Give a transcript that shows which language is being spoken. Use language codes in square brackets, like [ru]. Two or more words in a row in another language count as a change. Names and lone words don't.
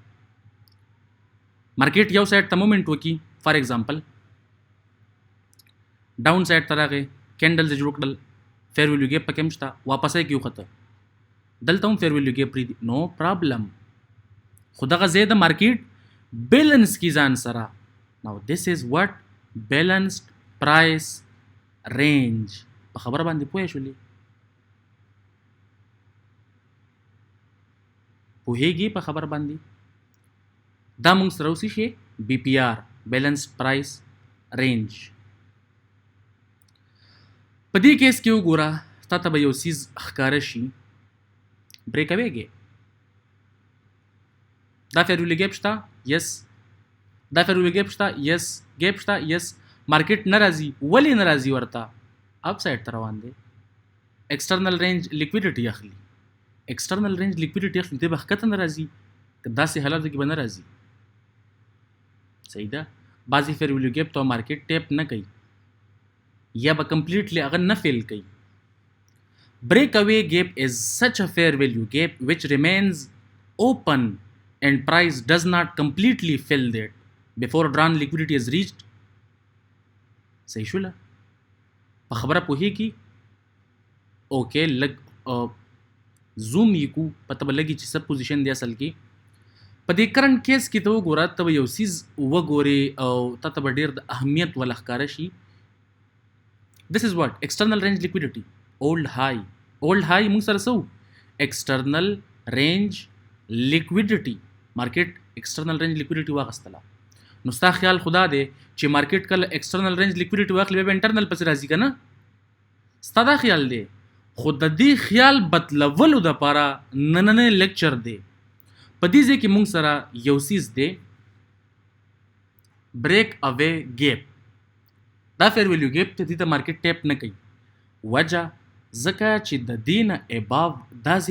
[ps] مارکیټ یو سایډ ته مومنټ وکي [en] for example down side [ps] ته راغی کینډل چې جوړ کړل [en] fair value gap [ps] پکې هم شته واپس یې کیوخته دلته هم [en] fair value gap [ps] پرېږدي نو پرابلم خو دغه ځای د [en] market balance [ps] کی ځان سره نو [en] this is what balanced price range [ps] په خبره باندې پوه شولې پوهېږي په خبره باندې دا موږ سره اوسي شي [en] BPR balanced price range [ps] په دې کیس کې وګوره تا ته به یو څیز ښکاره شي [en] break away gap [ps] دا [en] fair value gap [ps] شته یس دا [en] fair value gap [ps] شته [en] yes gap [ps] شته [en] yes market [ps] نه راځي ولې نه راځي ورته [en] up side [ps] ته روان دی [en] external range liquidity [ps] اخلي [en] external range liquidity [ps] اخلي دی به ښکته نه راځي که داسې حالاتو کې به نه راځي صحیح ده بعضې [en] fair value gap [ps] ته [en] market tap [ps] نه کوي یا به کمپلیټلی هغه نه فیل کوي [en] break away gap is such a fair value gap which remains open and price does not completely fill that before drawn liquidity is reached [ps] صحیح شوله په خبره پوهېږي اوکې لږ زوم یې کو پته به لګي چې څه پوزیشن دی اصل کې په دې [en] current case [ps] کې ته وګوره ته به یو څیز وګورې او تا ته به ډېر د اهمیت ولا ښکاره شي [en] this is what external range liquidity old high [ps] موږ سره څه [en] external range liquidity market external range liquidity [ps] واغستله نو ستا خیال خدا دی چې مارکیټ کله [en] external range liquidity [ps] واخلي بیا انټرنل پسې راځي که نه ستا دا خیال دی خو د دې خیال بدلولو دپاره نننی لیکچر دی په دې ځای کې موږ سره یو څیز دی [en] break away gap [ps] دا [en] fair value gap [ps] ته دې ته [en] market tap [ps] نه کوي وجه ځکه چې د دې نه اباو دا ځای